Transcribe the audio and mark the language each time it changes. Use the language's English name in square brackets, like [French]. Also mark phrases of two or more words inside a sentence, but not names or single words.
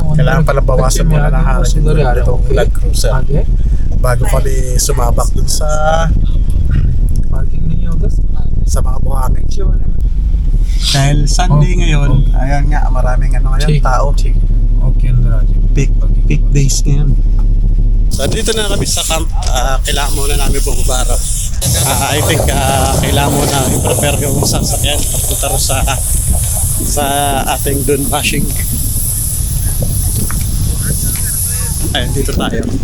[Filipino] Kailangan pala bawasan muna ng harang itong Land Cruiser [Hindi] आगे [Filipino] bago kami sumabak dun sa [Hindi] पार्किंग नहीं है उधर [Filipino] mga buhangin. [Hindi] पीछे वाले में [Filipino] Dahil Sunday ngayon, ayan nga, maraming ngayon tao. [Hindi] ओके अंदर आ जाओ [English] Peak days [Filipino] ngayon. So dito na kami sa camp. Kailangan muna namin bumabara. [English] I think [Filipino] kailangan muna i-prepare yung sasakyan papunta rin sa ating dun bashing. Ayun, dito tayo.